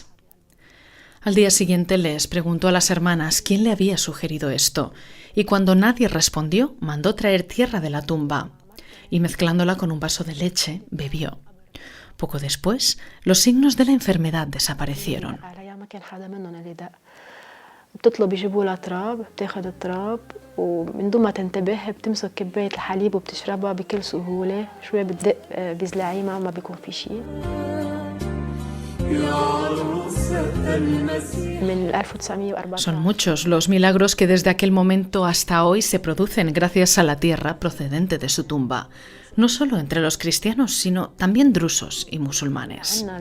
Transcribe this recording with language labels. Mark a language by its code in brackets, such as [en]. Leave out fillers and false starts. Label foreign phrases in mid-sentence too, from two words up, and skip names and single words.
[es] Al día siguiente les preguntó a las hermanas quién le había sugerido esto, y cuando nadie respondió, mandó traer tierra de la tumba, y mezclándola con un vaso de leche, bebió. Poco después, los signos de la enfermedad desaparecieron. [ar] بتطلب يجيبوا لها تراب، بتاخد التراب ومن دون ما تنتبه بتمسك كباية الحليب وبتشربها بكل سهولة، شوي بتدق بزلعيمة ما بيكون في شيء. [es] Son muchos los milagros que desde aquel momento hasta hoy se producen gracias a la tierra procedente de su tumba, no solo entre los cristianos, sino también drusos y musulmanes.